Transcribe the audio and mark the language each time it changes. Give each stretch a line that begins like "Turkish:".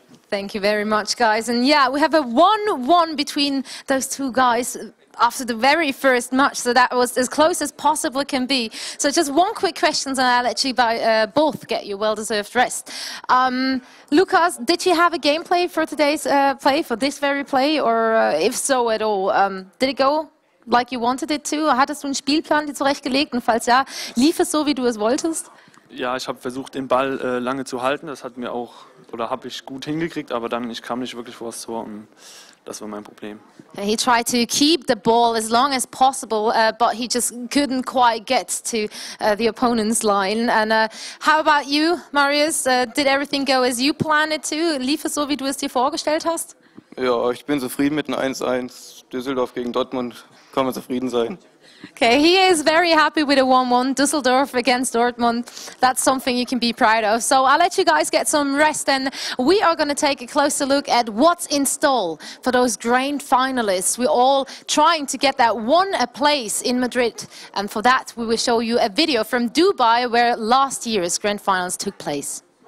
English: Thank you very much, guys. And yeah, we have a 1-1 between those two guys after the very first match, so that was as close as possible can be. So just one quick question, and I'll let you both get your well-deserved rest. Lucas, did you have a gameplay for today's play, for this very play, or if so at all? Did it go like you wanted it to?
German: Hattest du einen Spielplan dir zurechtgelegt? Und falls ja, lief es so, wie du es wolltest? Ja, ich habe versucht, den Ball lange zu halten. Das hat mir auch, oder habe ich gut hingekriegt, aber dann, ich kam nicht wirklich vor das Tor und das war mein Problem.
English: He tried to keep the ball as long as possible, but he just couldn't quite get to the opponent's line. And how about you, Marius? Did everything go as you planned it to?
German: Lief es so, wie du es dir vorgestellt hast? Ja, ich bin zufrieden mit einem 1-1. Düsseldorf gegen Dortmund, kann man zufrieden sein.
English: Okay, he is very happy with a 1-1, Düsseldorf against Dortmund. That's something you can be proud of. So I'll let you guys get some rest, and we are going to take a closer look at what's in store for those grand finalists. We're all trying to get that one place in Madrid, and for that we will show you a video from Dubai where last year's grand finals took place.